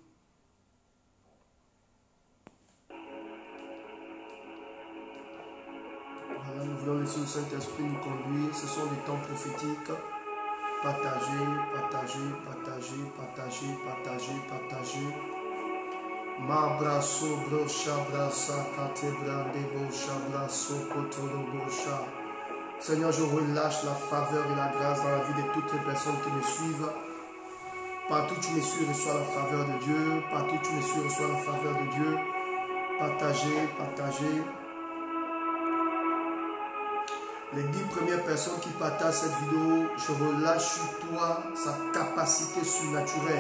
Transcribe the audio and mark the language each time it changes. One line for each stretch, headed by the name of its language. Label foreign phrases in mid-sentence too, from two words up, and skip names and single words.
French: Voilà, nous voulons laisser le Saint-Esprit nous conduire. Ce sont des temps prophétiques. Partagez, partagez, partagez, partagez, partagez, partagez. Ma brasso brocha brasa catebra debo chabrasso cotoro brocha. Seigneur, je relâche la faveur et la grâce dans la vie de toutes les personnes qui me suivent. Partout où tu me suis, reçois la faveur de Dieu. Partout où tu me suis, reçois la faveur de Dieu. Partagez, partagez. Les 10 premières personnes qui partagent cette vidéo, je relâche sur toi sa capacité surnaturelle.